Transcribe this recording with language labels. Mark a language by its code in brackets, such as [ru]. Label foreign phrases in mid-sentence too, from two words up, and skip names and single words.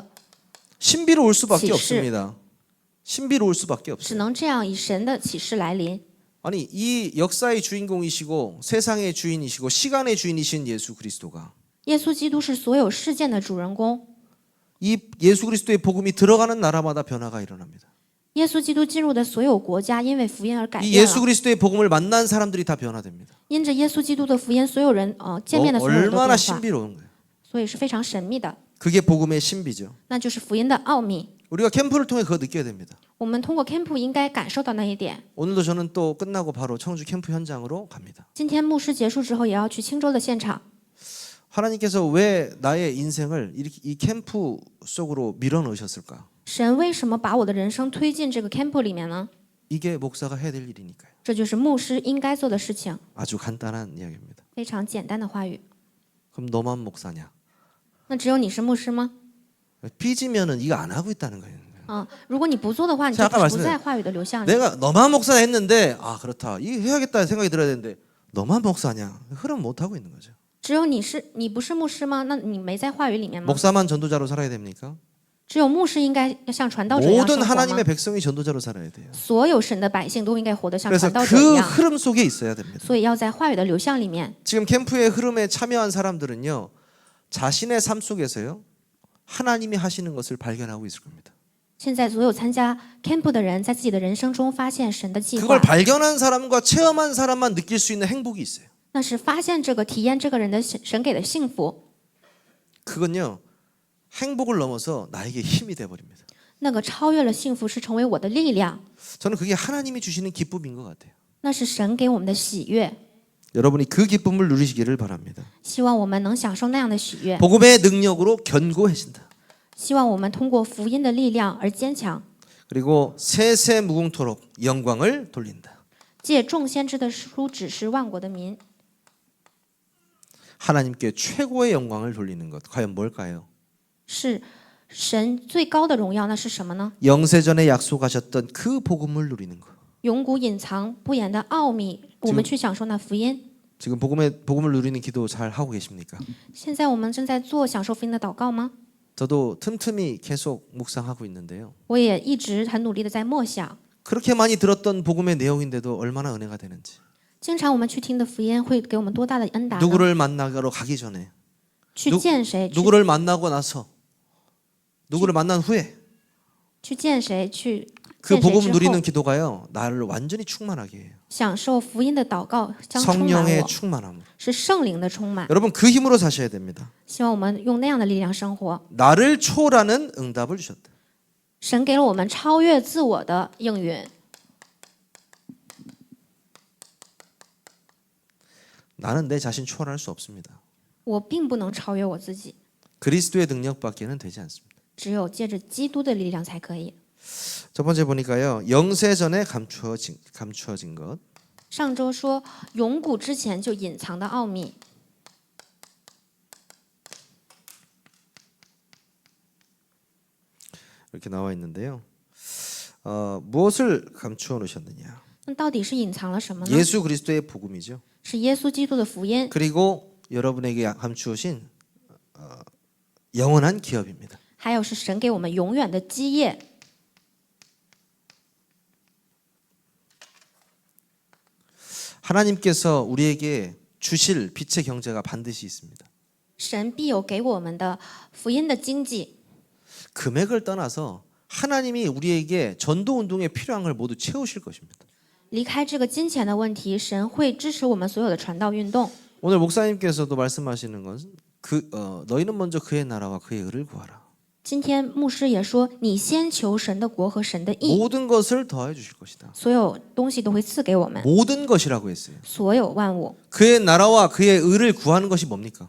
[ko] 신비로울 수밖에 [zh] 启示. [ko] 없습니다. 신비로울 수밖에 [zh] 只 [ko] 없어요. [zh] 能这样以神的启示来临。 [ko] 아니 이 역사의 주인공이시고 세상의 주인이시고 시간의 주인이신 예수 그리스도가 [zh] 耶稣基督是所有事件的主人公， [ko] 이 예수 그리스도의 복음이 들어가는 나라마다 변화가 일어납니다. [zh] 耶稣基督进入的所有国家因为福音而改 [ko] 이 [zh] 变 [ko] 예수 [zh] 了。 [ko] 그리스도의 복음을 만난 사람들이 다 변화됩니다. [zh] 因着耶稣基督的福音，所有人见面的所有人都 [ko] 얼마나 [zh] 变化， [ko] 신비로운 거예요. [zh] 所以是非常神秘的， [ko] 그게 복음의 신비죠. [zh] 那就是福音的奥秘。 [ko] 우리가 캠프를 통해 그거 느껴야 됩니다. [zh] 我们通过 camp 应该感受到那一点。 [ko] 오늘도 저는 또 끝나고 바로 청주 캠프 현장으로 갑니다. [zh] 今天牧师结束之后，也要去青州的现场。 [ko] 하나님께서 왜 나의 인생을 이렇게 이 캠프 속으로 밀어넣으셨을까? [zh] 神为什么把我的人生推进这个 camp 里面呢？ [ko] 이게 목사가 해야 될 일이니까요. [zh] 这就是牧师应该做的事情， [ko] 아주 간단한 이야기입니다. [zh] 非常简单的话语。 [ko] 그럼 너만 목사냐? [zh] 那只有你是牧师吗？ [ko] 삐지면은 이거 안 하고 있다는 거예요. [zh] 如果你不做的话，你就 [ko] 제가 아까 [zh] 不在话语的流向里。 [ko] 내가 너만 목사냐 했는데 아 그렇다. 이 해야겠다는 생각이 들어야 되는데 너만 목사냐? 흐름 못 하고 있는 거죠. [zh] 只有你不是牧师吗？那你没在话语里面吗？ [ko] 목사만 전도자로 살아야 됩니까? [zh] 只有牧师应该像传道者一样 [ko] 모든 [zh] 生活吗？ [ko] 하나님의 백성이 전도자로 살아야 돼요. [zh] 所有神的百姓都应该活得像 [ko] 그래서 [zh] 传道者一 [ko] 그 [zh] 样， [ko] 흐름 속에 있어야 됩니다. [zh] 所以要在话语的流向里面。 [ko] 지금 캠프의 흐름에 참여한 사람들은요, 자신의 삶 속에서요, 하나님이 하시는 것을 발견하고 있을 겁니다. [zh] 现在所有参加 camp 的人，在自己的人生中发现神的计 [ko] 그걸 [zh] 划， [ko] 발견한 사람과 체험한 사람만 느낄 수 있는 행복이 있어요. [zh] 那是发现这个、体验这个人的神给的幸福。 [ko] 그건요, 행복을 넘어서 나에게 힘이 돼버립니다. [zh] 那个超越了幸福，是成为我的力量， [ko] 저는 그게 하나님이 주시는 기쁨인 것 같아요. [zh] 那是神给我们的喜悦。 [ko] 여러분이 그 기쁨을 누리시기를 바랍니다. [zh] 希望我们能享受那样的喜悦， [ko] 복음의 능력으로 견고해진다. [zh] 希望我们通过福音的力量而坚强， [ko] 그리고 세세 무궁토록 영광을 돌린다. [zh] 借众先知的书指示万国的民， [ko] 하나님께 최고의 영광을 돌리는 것 과연 뭘까요? [zh] 是神最高的荣耀。那是什么呢？ [ko] 영세전에 약속하셨던 그 복음을 누리는 것. [zh] 永古隐藏不言的奥秘，我们去享受那福音。 [ko] 지금 복음을 누리는 기도 잘 하고 계십니까? [zh] 现在我们正在做享受福音的祷告吗？ [ko] 저도 틈틈이 계속 묵상하고 있는데요. [zh] 我也一直很努力的在默想。 [ko] 그렇게 많이 들었던 복음의 내용인데도 얼마나 은혜가 되는지. [zh] 经常我们去听的福音会给我们多大的恩达呢？ [ko] 누구를 만나러 가기 전에, [zh] 去见谁？ [ko] 누구를 만나고 나서, 누구를 만난 후에 [zh] 去见谁？去 [ko] 그 [zh] 见谁 [ko] 복음 [zh] 之 [ko] 누리는 [zh] 后， [ko] 기도가요, 나를 완전히 충만하게 해요. [zh] 享受福音的祷告将充满 [ko] 성령의 [zh] 我， [ko] 충만함. [zh] 是圣灵的充满。 [ko] 여러분 그 힘으로 사셔야 됩니다. [zh] 希望我们用那样的力量生活。 [ko] 나를 초월하는 응답을 주셨다. [zh] 神给了我们超越自我的应允。 [ko] 나는 내 자신 초월할 수 없습니다. [zh] 我并不能超越我自己， [ko] 그리스도의 능력밖에는 되지 않습니다. [zh] 只有借着基督的力量才可以。 [ko] 첫 번째 보니까요, 영세전에 감추어진 것. [zh] 上周说永古之前就隐藏的奥秘， [ko] 이렇게 나와 있는데요. 무엇을 감추어 놓으셨느냐? [zh] 那到底是隐藏了什么呢？ [ko] 예수 그리스도의 복음이죠. [zh] 是耶稣基督的福音， [ko] 그리고 여러분에게 감추어진 영원한 기업입니다. [zh] 还有是神给我们永远的基业。 [ko] 하나님께서 우리에게 주실 빛의 경제가 반드시 있습니다. [zh] 神必有给我们的福音的经济， [ko] 금액을 떠나서 하나님이 우리에게 전도 운동에 필요한 걸 모두 채우실 것입니다. [zh] 离开这个金钱的问题，神会支持我们所有的传道运动。 [ko] 오늘 목사님께서도 말씀하시는 것은 너희는 먼저 그의 나라와 그의 의를 구하라. [zh] 今天牧师也说，你先求神的国和神的义， [ko] 모든 것을 더해 주실 것이다. [zh] 所有东西都会赐给我们， [ko] 모든 것이라고 했어요. [zh] 所有万物。 [ko] 그의 나라와 그의 의를 구하는 것이 뭡니까?